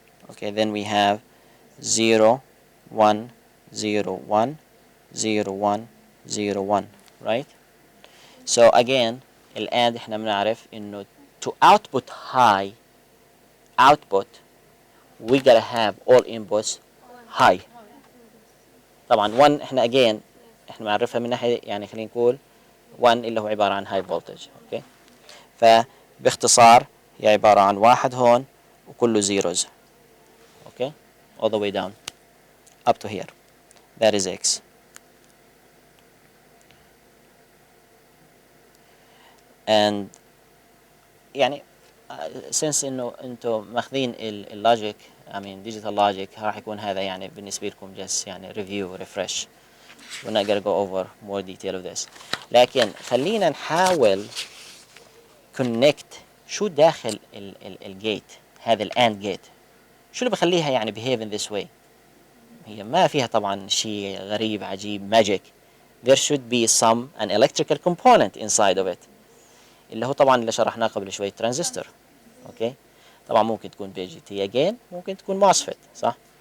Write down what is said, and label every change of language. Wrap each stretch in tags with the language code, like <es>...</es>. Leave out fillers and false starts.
<en>Okay, then we have 0, 1, 0, 1, 0, 1, 0, 1, right? So again,</en> <ar>الآن احنا بنعرف إنه</ar> <en>to output high output we gotta have all inputs high.</en> <ar>طبعا 1 احنا</ar> <en>again</en> <ar>احنا بنعرفها من ناحية يعني خلينا نقول 1 اللي هو عبارة عن high voltage. اوكي فباختصار هي عبارة عن واحد هون وكله zeros.</ar> <en>Okay, all the way down up to here. That is X.</en> <ar>And يعني since انه انتم ماخذين اللوجيك</ar> <en>I mean digital logic</en> <ar>راح يكون هذا يعني بالنسبة لكم just يعني</ar> <en>review refresh. We're not gonna go over more detail of this.</en> <ar>لكن خلينا نحاول</ar> <en>connect</en> <ar>شو داخل الجيت هذا الان جيت شو اللي بخليها يعني</ar> <en>behave in this way.</en> <ar>هي ما فيها طبعا شيء غريب عجيب magic.</ar> <en>There should be an electrical component inside of it</en> <ar>اللي هو طبعا اللي شرحناه قبل شوي ترانزستور. اوكي طبعا ممكن تكون بي جي تي اجين ممكن تكون ماسفيت صح.</ar>